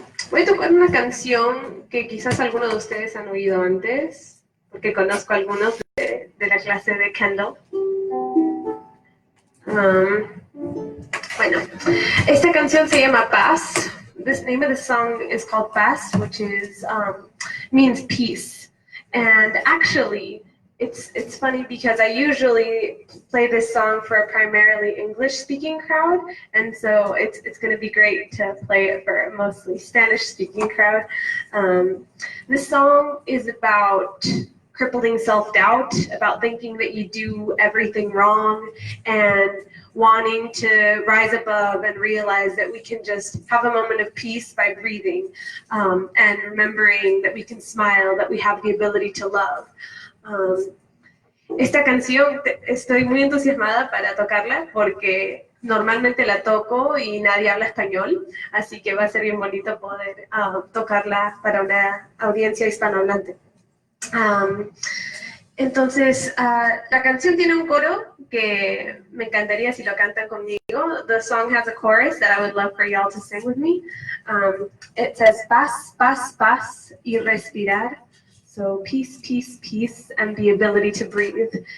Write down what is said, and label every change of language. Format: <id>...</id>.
<es>Voy a tocar una canción que quizás algunos de ustedes han oído antes, porque conozco a algunos de la clase de Kendall. Bueno, esta canción se llama Paz.</es> <en>The name of the song is called Paz, which is means peace. And actually, it's funny because I usually play this song for a primarily English-speaking crowd, and so it's going to be great to play it for a mostly Spanish-speaking crowd. This song is about crippling self-doubt about thinking that you do everything wrong, and wanting to rise above and realize that we can just have a moment of peace by breathing, and remembering that we can smile, that we have the ability to love.</en> <es>Esta canción estoy muy entusiasmada para tocarla porque normalmente la toco y nadie habla español, así que va a ser bien bonito poder tocarla para una audiencia hispanohablante. Entonces, la canción tiene un coro que me encantaría si lo cantan conmigo.</es> <en>The song has a chorus that I would love for y'all to sing with me. It says,</en> <es>paz, paz, paz y respirar.</es> <en>So peace, peace, peace, and the ability to breathe.</en>